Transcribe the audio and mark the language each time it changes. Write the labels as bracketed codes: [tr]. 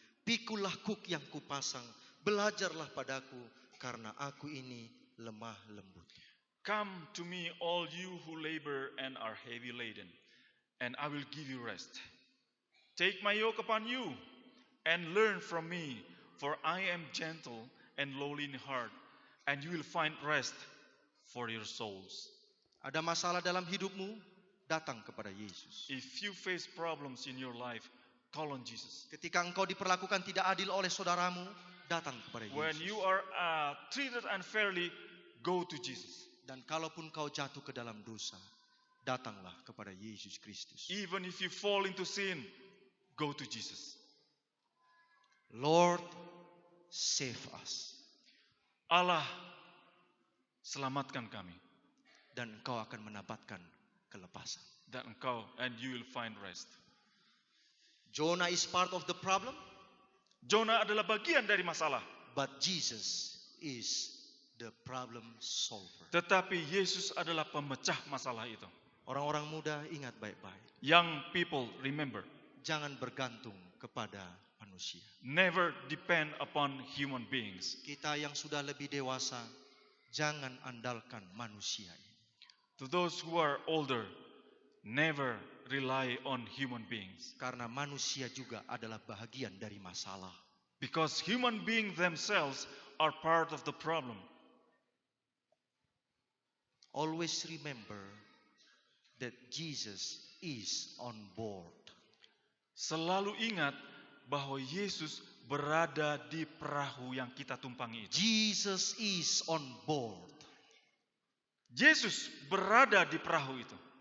[id] Pikulah kuk yang kupasang, belajarlah padaku, karena aku ini lemah lembut. [en] Come to me all you who labor and are heavy laden, and I will give you rest. Take my yoke upon you and learn from me, for I am gentle and lowly in heart, and you will find rest for your souls. [id] Ada masalah dalam hidupmu, datang kepada Yesus. [en] If you face problems in your life, call on Jesus. [id] Ketika engkau diperlakukan tidak adil oleh saudaramu, datang kepada [en] When [id] Yesus. [en] you are treated unfairly, go to Jesus. [id] Dan kalaupun kau jatuh ke dalam dosa, datanglah kepada Yesus Kristus. [en] Even if you fall into sin, go to Jesus. Lord, save us. [id] Allah, selamatkan kami. Dan engkau akan mendapatkan kelepasan. Dan engkau, [en] and you will find rest. Jonah is part of the problem, [id] Jonah adalah bagian dari masalah. [en] but Jesus is the problem solver. [id] Tetapi Yesus adalah pemecah masalah itu. Orang-orang muda ingat baik-baik. [en] Young people, remember, [id] Jangan bergantung kepada manusia. [en] never depend upon human beings. [id] Kita yang sudah lebih dewasa, jangan andalkan manusia ini. [en] To those who are older, never rely on human beings. [id] Karena manusia juga adalah bahagian dari masalah. [en] Because human beings themselves are part of the problem. Always remember that Jesus is on board. [id] Selalu ingat bahwa Yesus berada di perahu yang kita tumpangi itu. [en] Jesus is on board. [id] Yesus berada di perahu itu.